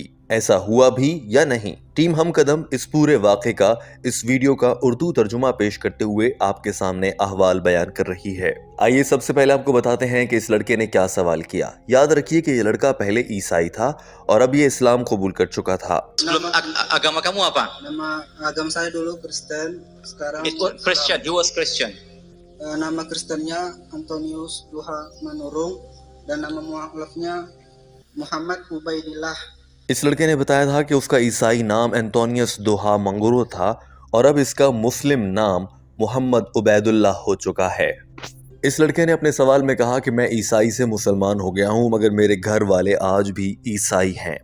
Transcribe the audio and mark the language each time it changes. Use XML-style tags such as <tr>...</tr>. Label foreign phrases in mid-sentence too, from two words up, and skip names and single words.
<ur>ایسا ہوا بھی یا نہیں? ٹیم ہم قدم اس پورے واقعے کا، اس ویڈیو کا اردو ترجمہ پیش کرتے ہوئے آپ کے سامنے احوال بیان کر رہی ہے. آئیے سب سے پہلے آپ کو بتاتے ہیں کہ اس لڑکے نے کیا سوال کیا. یاد رکھیے کہ یہ لڑکا پہلے عیسائی تھا اور اب یہ اسلام قبول کر چکا تھا.</ur> <id>Agama kamu apa? Nama agama saya dulu Kristen, sekarang</id> <en>It was Christian. He was Christian.</en> <id>nama Kristennya Antonius Duha Manurung dan nama mualafnya Muhammad Ubaidillah.</id> <ur>اس لڑکے نے بتایا تھا کہ اس کا عیسائی نام انٹونیس دوہا منگورو تھا اور اب اس کا مسلم نام محمد عبید اللہ ہو چکا ہے. اس لڑکے نے اپنے سوال میں کہا کہ میں عیسائی سے مسلمان ہو گیا ہوں، مگر میرے گھر والے آج بھی عیسائی ہیں.</ur>